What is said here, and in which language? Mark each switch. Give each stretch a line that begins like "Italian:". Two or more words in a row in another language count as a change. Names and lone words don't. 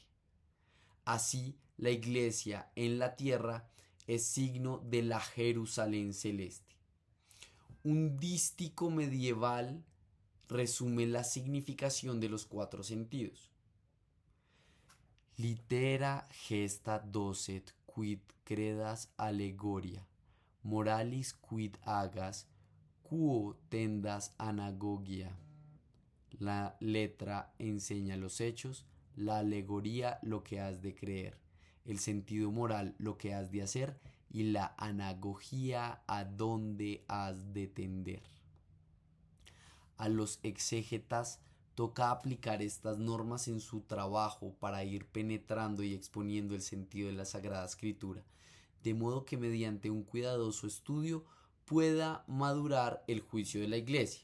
Spanish: Así, la iglesia en la tierra es signo de la Jerusalén celeste. Un dístico medieval resume la significación de los cuatro sentidos.
Latin: Litera gesta docet quid credas allegoria, moralis quid agas, quo tendas anagogia.
Spanish: La letra enseña los hechos, la alegoría lo que has de creer, el sentido moral lo que has de hacer y la anagogía a dónde has de tender. A los exégetas toca aplicar estas normas en su trabajo para ir penetrando y exponiendo el sentido de la Sagrada Escritura, de modo que mediante un cuidadoso estudio pueda madurar el juicio de la Iglesia.